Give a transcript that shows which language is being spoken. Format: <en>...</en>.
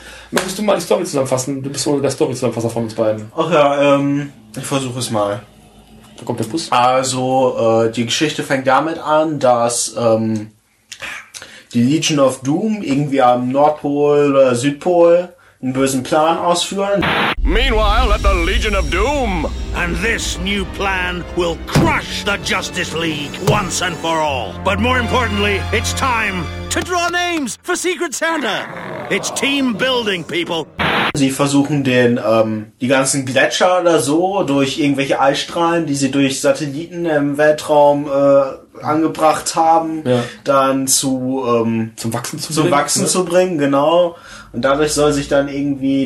<de>Möchtest du mal die Story zusammenfassen? Du bist wohl der Story-Zusammenfasser von uns beiden. Ach ja, ich versuche es mal. Da kommt der Bus. Also, die Geschichte fängt damit an, dass die Legion of Doom irgendwie am Nordpol oder Südpol einen bösen Plan ausführen.</de> <en>Meanwhile at the Legion of Doom. And this new plan will crush the Justice League once and for all. But more importantly, it's time to draw names for Secret Santa. It's team building, people.</en> <de>Sie versuchen den die ganzen Gletscher oder so durch irgendwelche Eisstrahlen, die sie durch Satelliten im Weltraum angebracht haben, ja, dann zum Wachsen zu zum bringen, Wachsen ne? zu bringen, genau. Und dadurch soll sich dann irgendwie</de>